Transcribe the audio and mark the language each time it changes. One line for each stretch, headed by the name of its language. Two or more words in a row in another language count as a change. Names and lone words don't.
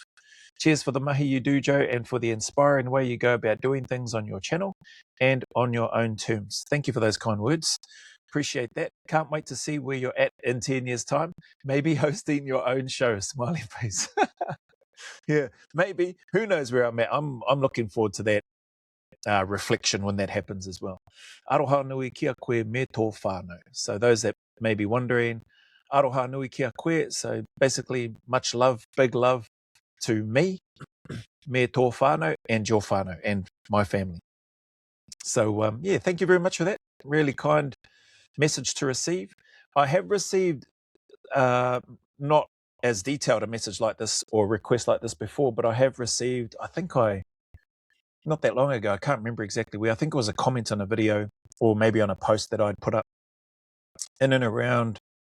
English: Cheers for the mahi you do, Joe, and for the inspiring way you go about doing things on your channel and on your own terms. Thank you for those kind words. Appreciate that. Can't wait to see where you're at in 10 years' time. Maybe hosting your own show. Smiley face. Yeah, maybe. Who knows where I'm at? I'm looking forward to that reflection when that happens as well.
Māori: Aroha nui kia koe me tō whānau.
English: So those that may be wondering,
Māori: aroha nui kia koe.
English: So basically, much love, big love to me,
Māori: me tō whānau,
English: and your whānau, and my family. So yeah, thank you very much for that. Really kind message to receive. I have received not as detailed a message like this or request like this before, but I have received, not that long ago, I can't remember exactly where, I think it was a comment on a video or maybe on a post that I'd put up in and around.